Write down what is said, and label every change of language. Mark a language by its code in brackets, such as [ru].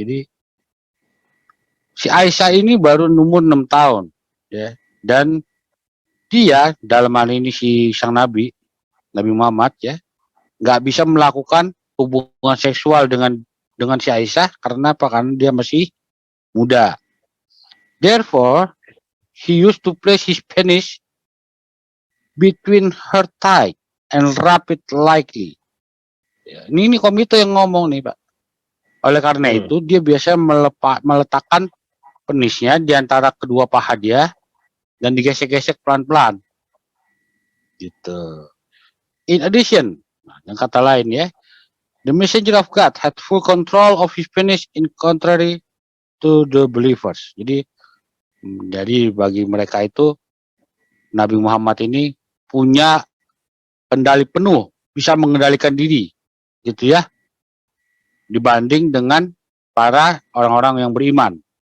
[id] Jadi, si Aisyah ini baru umur 6 tahun, ya, dan dia dalam hal ini si sang Nabi Muhammad ya, nggak bisa melakukan hubungan seksual dengan si Aisyah karena apa? Karena dia masih muda. [en] Therefore, he used to place his penis between her thigh and wrap it lightly. [id] Ya, ini komite yang ngomong nih Pak. Oleh karena itu dia biasa meletakkan penisnya di antara kedua paha dia dan digesek-gesek pelan-pelan. Gitu. [en] In addition, [id] yang kata lain ya, [en] the messenger of God had full control of his penis in contrary to the believers. [id] Jadi bagi mereka itu Nabi Muhammad ini punya kendali penuh, bisa mengendalikan diri, gitu ya, dibanding dengan para orang-orang yang beriman.